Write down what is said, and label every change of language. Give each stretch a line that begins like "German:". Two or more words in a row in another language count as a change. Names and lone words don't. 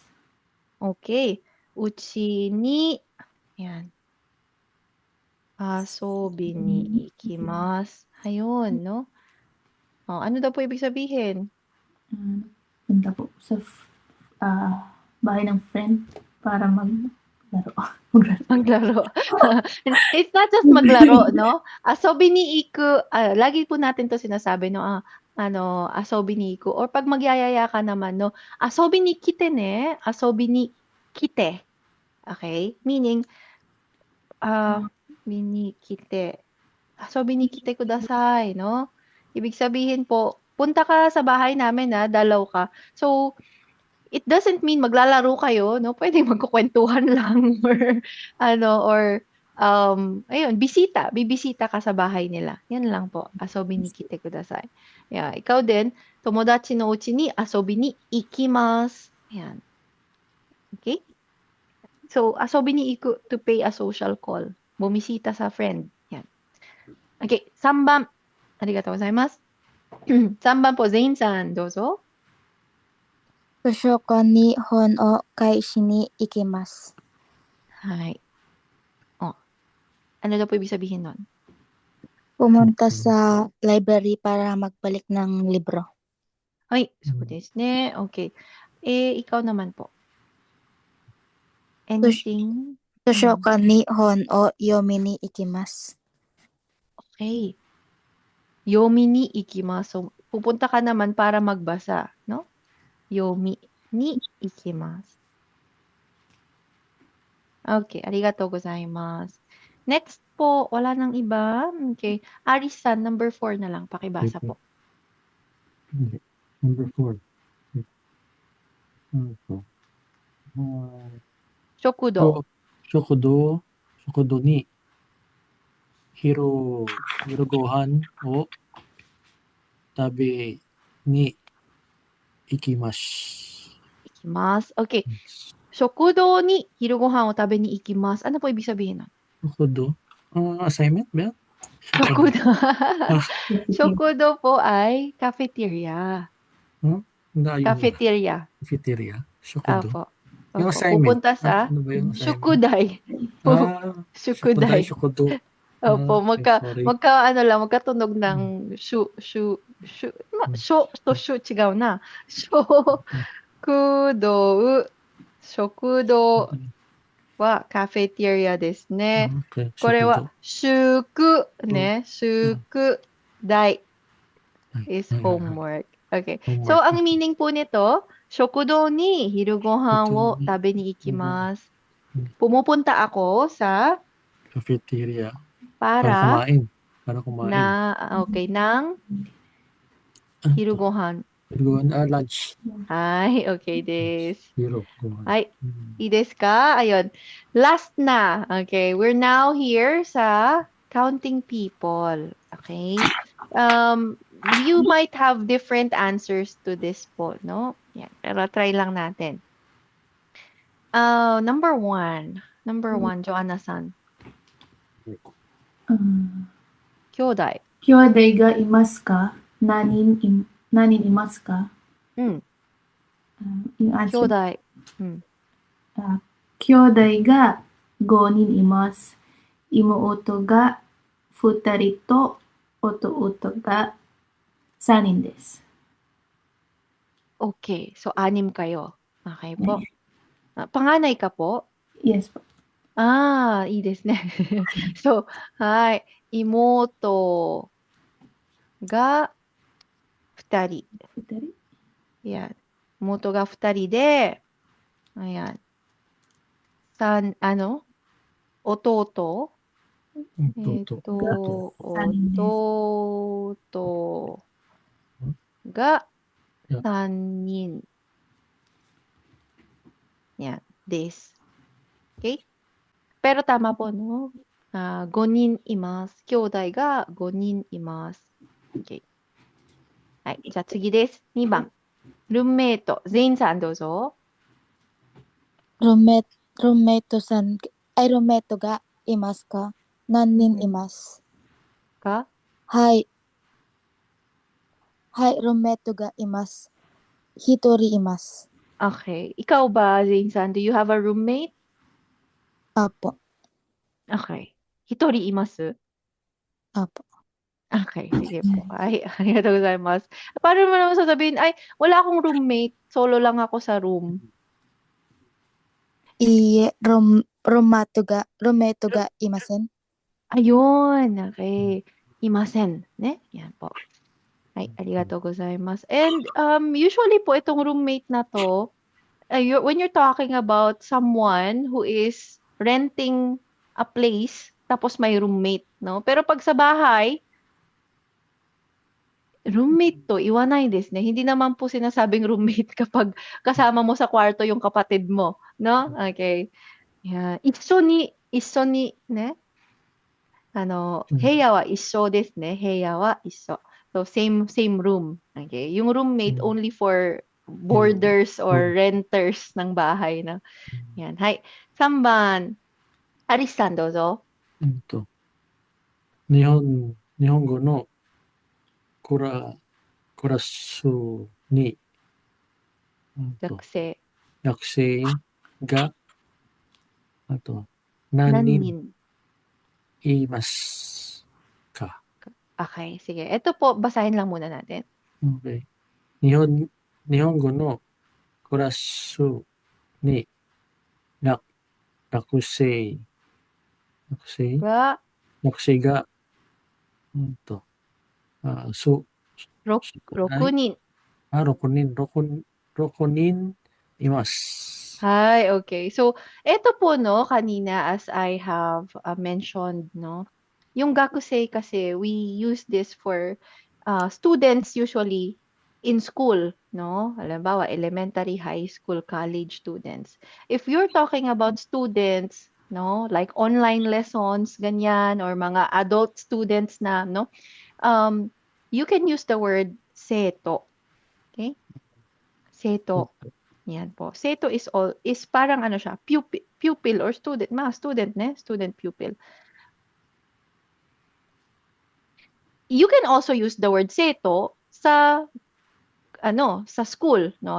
Japanese: Okay. うちに, yan. 遊びに行きます.
Filipino: Ayun, no? Oh, ano daw po ibig sabihin? Punta po sa bahay ng friend para maglaro. Maglaro.
English: It's not just maglaro, no?
Japanese: 遊びに行く,
Filipino: lagi po natin to sinasabi, no?
Japanese: 遊びに行く.
Filipino: Or pag magyayaya ka naman, no?
Japanese: 遊びに来てね。遊びに来て.
English: Okay? Meaning,
Japanese: 見に来て. 遊びに来てください, no?
Filipino: Ibig sabihin po, punta ka sa bahay namin, dalaw ka.
English: So, it doesn't mean
Filipino: maglalaro kayo,
English: no?
Filipino: Pwedeng magkukwentuhan lang or ayun, bibisita ka sa bahay nila. Yan lang po.
Japanese: 遊びに来てください.
Filipino: Yeah, ikaw din,
Japanese: 友達の家に遊びに行きます.
Filipino: Yan. Okay? So,
Japanese: 遊びに行く
English: to pay a social call.
Filipino: Bumisita sa friend. Yan. Okay, 3番.
Japanese: ありがとうございます。3番po, Zane-san, dozo. 図書館に本を返しに行きます。
English: Hi. Oh.
Filipino: Ano daw po ibig sabihin nun? Pumunta sa library para magbalik ng libro. Ay,
Japanese: そうですね.
Filipino: Okay. Ikaw naman po.
English: Anything?
Japanese: 図書館に本を読みに行きます。 Okay. 読みに行きます.
Filipino: So, pupunta ka naman para magbasa, no?
Japanese: 読みに行きます. Okay, ありがとうございます.
Filipino: Next po, wala nang iba. Okay. Aris-san, number 4 na lang. Pakibasa po.
English: Number 4.
Japanese: Shokudo. 食堂に昼ご飯を食べに行きます。 Ikimasu. Okay. 食堂に昼ご飯を食べに行きます.
Filipino: Ano po ibig sabihin nun? Shokudo? Assignment ba yan?
Japanese: Shokudo.
Filipino: Shokudo po ay cafeteria.
English: Cafeteria. Cafeteria? Shokudo?
Filipino: Opo. Yung Opo. assignment. Pupunta sa Ano ba yung assignment?
Japanese: Shukuday. Shukuday. Shokudo.
Filipino: Opo,
English: sorry.
Filipino: magkatunog ng chigaw na.
Japanese: Shokudo. Shokudo wa cafeteria desu ne. Okay. これは、宿ね。宿題
English: is homework.
Japanese: Okay.
Filipino: So, ang meaning po nito,
Japanese: 食堂に昼ご飯を食べに行きます.
Filipino: Pumupunta ako sa Cafeteria. para kumain. ng
Japanese: 昼ご飯.
Filipino: Lunch. Ay,
Japanese: okay desu. 昼ご飯.
Filipino: Ay,
Japanese: いいですか?
Filipino: Ayun. Last na.
English: Okay, we're now here
Filipino: sa counting
English: people. Okay? You might have different answers to this po, no? Yan.
Filipino: Pero try lang natin. Number 1.
Japanese: Joanna-san. Kyodai. 兄弟がいますか? 何人いますか?
Filipino: Yung answer.
Japanese: Kyodai. 兄弟が 5人います。妹が2人と弟が3人です。
Filipino: Okay. So, 6 kayo. Okay po. Panganay ka po? Yes po.
Japanese: いいですね。So, はい。妹が2人。Yan. 妹が2人で、ayan.弟 Toto. 弟が Yeah. 3人.
Filipino: Yan, this. Okay? Pero tama po, no?
Japanese: 5 人います。兄弟が5人います。Okay. はい。じゃあ次です。2番。ルームメイト。全員さんどうぞ。ルームメイトさん、ルームメイトがいますか？何人います。かはい。はい、ルームメイトがいます。一人います。
Filipino: Okay. Ikaw ba, Zane San?
English: Do you have a roommate?
Filipino: Apo.
Japanese: Okay. 一人います
Filipino: Apo. Okay, sige po. Ay,
Japanese: ありがとうございます.
Filipino: Paano mo naman sasabihin, ay, wala akong roommate, solo lang ako sa room.
Japanese: Roommate ga imasen?
Filipino: Ayun, okay.
Japanese: いませんね?
Filipino: Yan po. Ay,
Japanese: ありがとうございます.
English: And usually po
Filipino: itong roommate na to,
English: when you're talking about someone who is renting a place,
Filipino: tapos may roommate, no? Pero pag sa bahay, roommate to,
Japanese: 言わないですね.
Filipino: Hindi naman po sinasabing roommate kapag kasama mo sa kwarto yung kapatid mo, no?
Japanese: Okay. Yeah. 一緒にね? 部屋は一緒ですね。部屋は一緒。So,
English: same room.
Japanese: Okay.
Filipino: Yung roommate
English: only for boarders or renters
Filipino: ng bahay na. Yan.
Japanese: Hai. 3 番。アリスさんどうぞ。日本語のクラスに、学生。学生が、あと、何何人人いますか？
Filipino: Okay. Sige. Ito po, basahin lang muna natin. Okay.
Japanese: 日本語のクラスに学生が、が、 6人。 6人います。
English: Hi, okay. So,
Filipino: eto po, no, kanina
English: as I have mentioned, no,
Filipino: yung
Japanese: gakusei kasi,
English: we use this for students usually in school, no?
Filipino: Halimbawa,
English: elementary, high school, college students. If you're talking about students, no, like online lessons,
Filipino: ganyan, or mga
English: adult students
Filipino: na,
English: no, you can use the word seto. Okay?
Japanese: Seto.
Filipino: Yan po. Seto is parang ano siya,
English: pupil or student,
Filipino: mga student ne,
English: student pupil. You can also use the word seto
Filipino: sa sa
English: school, no?